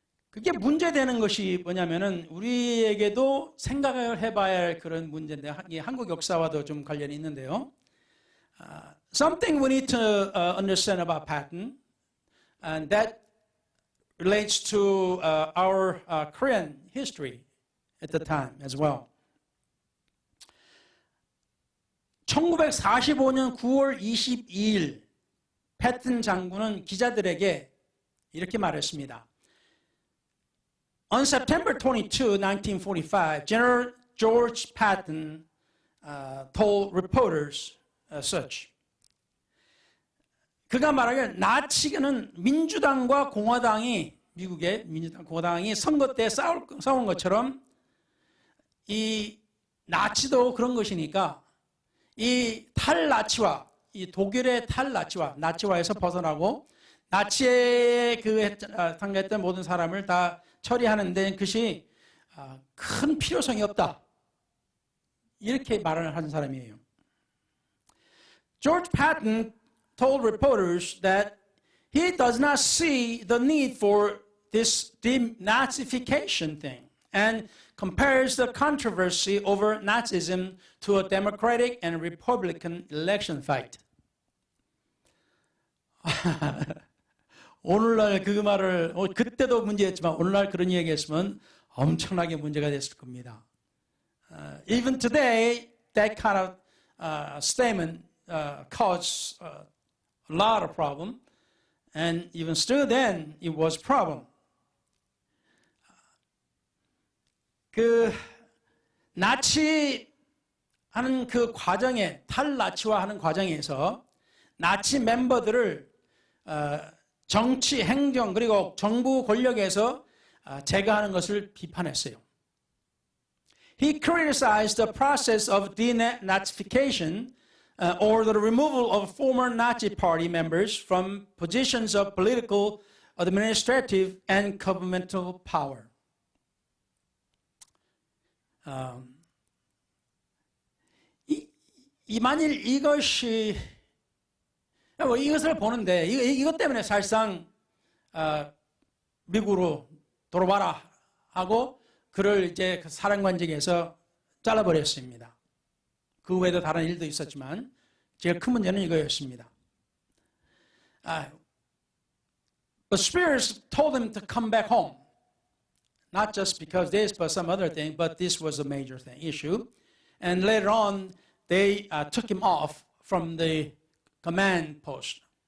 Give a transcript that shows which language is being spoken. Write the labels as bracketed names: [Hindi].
[Korean] 그게 문제되는 것이 뭐냐면은 우리에게도 생각을 해봐야 할 그런 문제인데 한국 역사와도 좀 관련이 있는데요. [English] Something we need to understand about Patton, and that relates to our Korean history at the time as well. [Korean] 1945년 9월 22일 패튼 장군은 기자들에게 이렇게 말했습니다. [English] On September 22, 1945, General George Patton told reporters such. [Korean] 그가 말하기를 나치는 민주당과 공화당이 미국의 민주당 공화당이 선거 때 싸운 것처럼 이 나치도 그런 것이니까 이 탈나치와 이 독일의 탈나치와 나치화에서 벗어나고 나치에 상대했던 모든 사람을 다 처리하는 데 그것이 큰 필요성이 없다. 이렇게 말을 한 사람이에요. [English] George Patton told reporters that he does not see the need for this denazification thing and compares the controversy over Nazism to a Democratic and Republican election fight. [Korean] 오늘날 그 말을 그때도 문제였지만 오늘날 그런 얘기했으면 엄청나게 문제가 됐을 겁니다. [English] Even today, that kind of statement caused a lot of problem, and even still then, it was a problem. [Korean] 나치하는 그 과정에 탈나치화하는 과정에서 나치 멤버들을 정치, 행정 그리고 정부 권력에서 제거하는 것을 비판했어요. [English] He criticized the process of denazification or the removal of former Nazi party members from positions of political, administrative, and governmental power. [Korean] 만일 이것이 이것을 보는데 이것 때문에 사실상 미국으로 돌아와라 하고 그를 이제 그 사령관직에서 잘라버렸습니다. 그 외에도 다른 일도 있었지만 제일 큰 문제는 이거였습니다. [English] But spirits told him to come back home. Not just because this, but some other thing, but this was a major issue. And later on, they took him off from the command post.